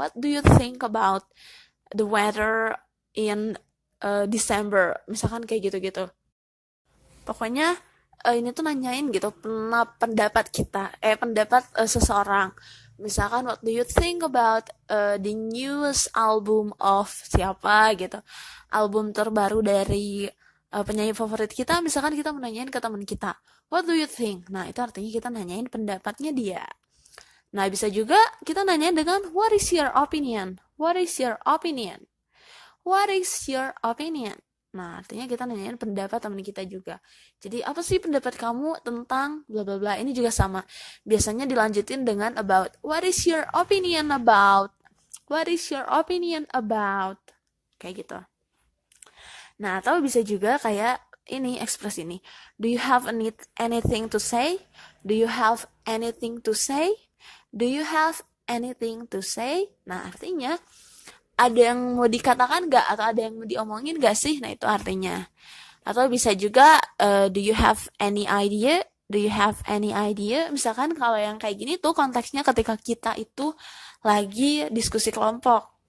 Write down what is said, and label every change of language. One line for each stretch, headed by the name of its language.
English: What do you think about the weather in December?
Indonesian: Misalkan kayak gitu-gitu. Pokoknya ini tuh nanyain gitu pendapat kita, pendapat seseorang. Misalkan,
English: what do you think about the newest album of
Indonesian: siapa gitu? Album terbaru dari penyanyi favorit kita. Misalkan kita menanyain ke teman kita,
English: what do you think?
Indonesian: Nah, itu artinya kita nanyain pendapatnya dia. Nah, bisa juga kita nanyain dengan
English: what is your opinion? What is your opinion? What is your opinion?
Indonesian: Nah, artinya kita nanyain pendapat teman kita juga. Jadi, apa sih pendapat kamu tentang bla bla bla? Ini juga sama. Biasanya dilanjutin dengan about.
English: What is your opinion about? What is your opinion about?
Indonesian: Kayak gitu. Nah, atau bisa juga kayak ini, ekspresi ini.
English: Do you have anything to say? Do you have anything to say? Do you have anything to say?
Indonesian: Nah, artinya ada yang mau dikatakan nggak? Atau ada yang mau diomongin nggak sih? Nah, itu artinya. Atau bisa juga,
English: do you have any idea? Do you have any idea?
Indonesian: Misalkan kalau yang kayak gini tuh konteksnya ketika kita itu lagi diskusi kelompok.